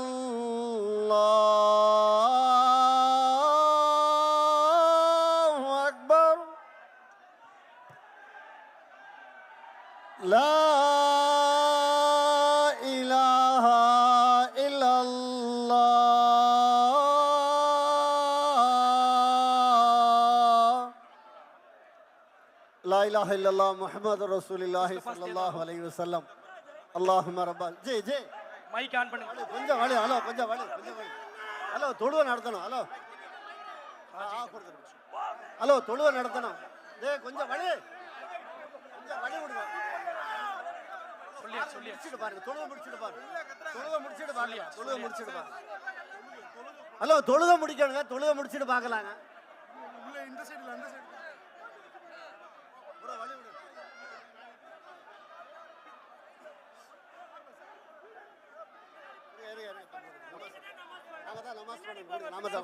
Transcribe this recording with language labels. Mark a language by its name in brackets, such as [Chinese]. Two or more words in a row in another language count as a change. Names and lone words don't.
[Arabic] الله أكبر لا إله إلا الله لا إله إلا الله محمد رسول الله صلى الله عليه وسلم اللهم رب ஜி ஜி [English] mic on [Tamil] பண்ணுங்க. கொஞ்சம் வலி ஹலோ கொஞ்சம் வலி ஹலோ தொழுவை நடத்தணும் ஹலோ ஹலோ தொழுவை நடத்தணும் கொஞ்சம் வலி விடுங்க முடிச்சிட்டு பாருங்க தொழுவை முடிச்சிட்டு பாருங்க ஹலோ தொழுவை முடிக்கணுங்க தொழுவை முடிச்சிட்டு பார்க்கலாங்க இந்த சைடுல அந்த சைடு ஒரு வலி விடு நமாஸ் பண்ணுங்க நமாஸ்